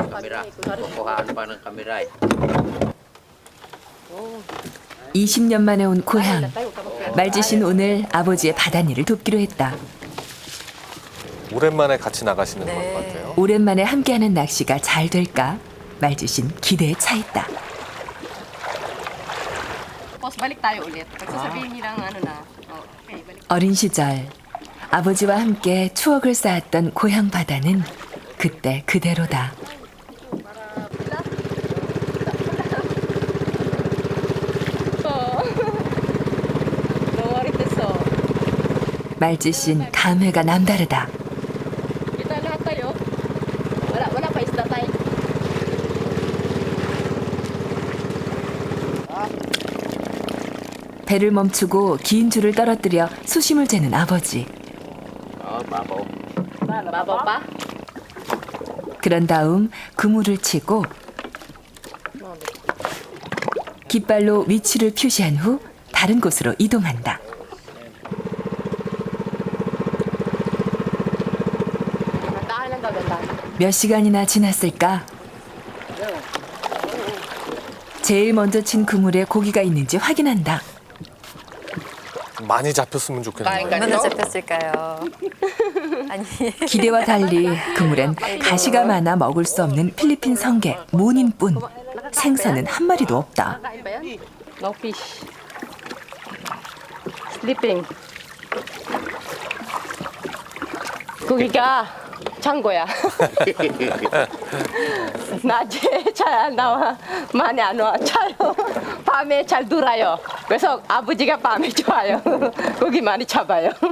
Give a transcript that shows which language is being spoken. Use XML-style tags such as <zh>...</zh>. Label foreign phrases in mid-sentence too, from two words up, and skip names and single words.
<ko>20년 만에 온 고향. 말지씨는 오늘 아버지의 바닷일을 돕기로 했다. 오랜만에 같이 나가시는 것 같아요. 오랜만에 함께하는 낚시가 잘 될까? 말지씨는 기대에 차 있다.</ko> <tl>Boss, balik tayo ulit. Pagsasabihin nilang ano na. Okay, balik.</tl> <ko>어린 시절 아버지와 함께 추억을 쌓았던 고향 바다는 그때 그대로다. 말지신 감회가 남다르다.</ko> <tl>Kita lahat tayo. Wala pa isda tayo.</tl> <ko>배를 멈추고 긴 줄을 떨어뜨려 수심을 재는 아버지.</ko> <tl>Babaw pa?</tl> <ko>그런 다음 그물을 치고 깃발로 위치를 표시한 후 다른 곳으로 이동한다. 몇 시간이나 지났을까? 제일 먼저 친 그물에 고기가 있는지 확인한다. 많이 잡혔으면 좋겠네요. 얼마나 잡혔을까요? 아니 기대와 달리 그물엔 가시가 많아 먹을 수 없는 필리핀 성게 모님뿐. 생선은 한 마리도 없다.</ko> <en>No fish. Sleeping.</en> <ko>고기가 찬 거야. 낮에 잘 안 나와. 많이 안 와. 차요. 밤에 잘 놀아요. 그래서 아버지가 밤에 좋아요. 고기 많이 잡아요.</ko>